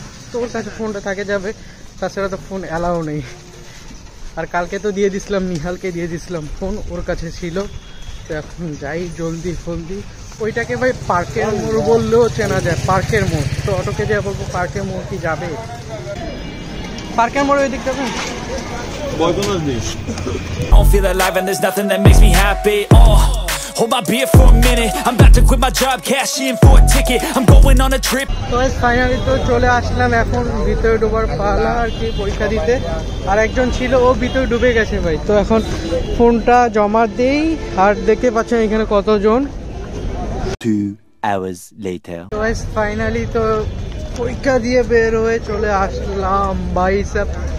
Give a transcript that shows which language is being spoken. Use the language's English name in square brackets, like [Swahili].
[Bangla] তো ওর কাছে ফোনটা থাকে যাবে, তাছাড়া তো ফোন অ্যালাও নেই। আর কালকে তো দিয়ে দিছিলাম, নিহালকে দিয়ে দিছিলাম ফোন, ওর কাছে ছিল। তো এখন যাই জলদি ফলদি। ওইটাকে ভাই পার্কের মোড় বললেও চেনা যায়, পার্কের মোড়। তো অটোকে দিয়ে বলবো পার্কের মোড় কি যাবে, পার্কের মোড় ওই দিক যাবে। [English] I don't feel alive and there's nothing that makes me happy. Hold my beer for a minute. I'm about to quit my job, cash in for a ticket. I'm going on a trip. [Bangla] তো finally তো চলে আসলাম এখন ভিতরে ডোবার পালা আর কি, পরীক্ষা দিতে। আর একজন ছিল, ও ভিতরে ডুবে গেছে ভাই। তো এখন ফোনটা জমা দেই। আর দেখতে পাচ্ছেন এখানে কতজন। [English] 2 hours later. [Bangla] তো ফাইনালি তো পরীক্ষা দিয়ে বের হয়ে চলে আসলাম ভাই সাহেব।